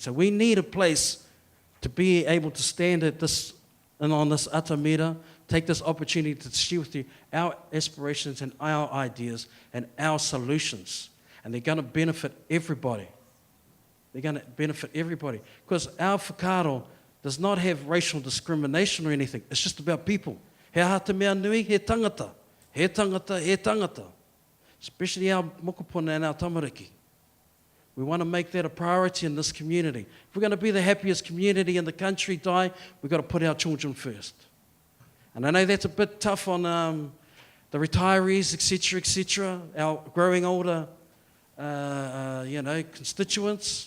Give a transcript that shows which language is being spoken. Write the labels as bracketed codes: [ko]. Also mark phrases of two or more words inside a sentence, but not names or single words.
[en] So we need a place to be able to stand at this and on this atamira, take this opportunity to share with you our aspirations and our ideas and our solutions. And they're going to benefit everybody. They're going to benefit everybody. Because our whakaaro does not have racial discrimination or anything. It's just about people. [mi] He hata mea nui, he tangata. He tangata, he tangata. [en] Especially our mokopuna and our tamariki. We want to make that a priority in this community. If we're going to be the happiest community in the country, we've got to put our children first. And I know that's a bit tough on the retirees, etc., our growing older constituents.